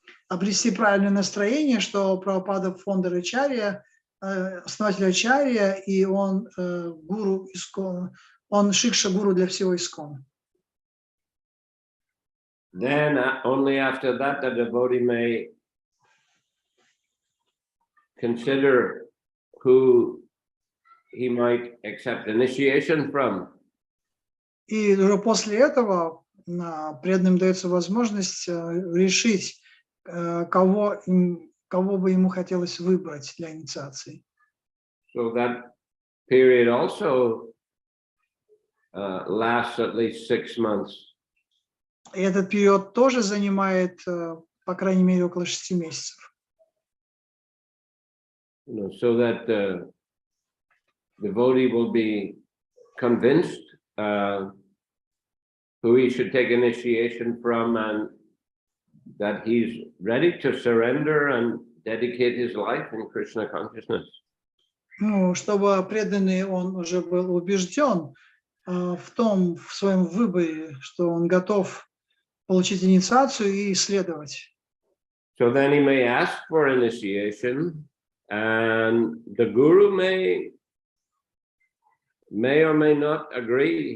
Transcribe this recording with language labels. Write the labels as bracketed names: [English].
[Russian] обрести правильное настроение, что Прабхупада фондер Ачарья, основатель Ачарья, и он гуру Искон, он шикша-гуру для всего Искона. [English] Then only after that the devotee may consider who he might accept initiation from. [Russian] И уже после этого преданным дается возможность решить, кого бы ему хотелось выбрать для инициации. [English] So that period also lasts at least 6 months. [Russian] И этот период тоже занимает, по крайней мере, около 6 месяцев. [English] So that the devotee will be convinced who he should take initiation from, and that he's ready to surrender and dedicate his life in Krishna consciousness. [Russian] Ну, чтобы преданный он уже был убежден в своем выборе, что он готов получить инициацию и исследовать. [English] So then he may ask for initiation, and the guru may or may not agree.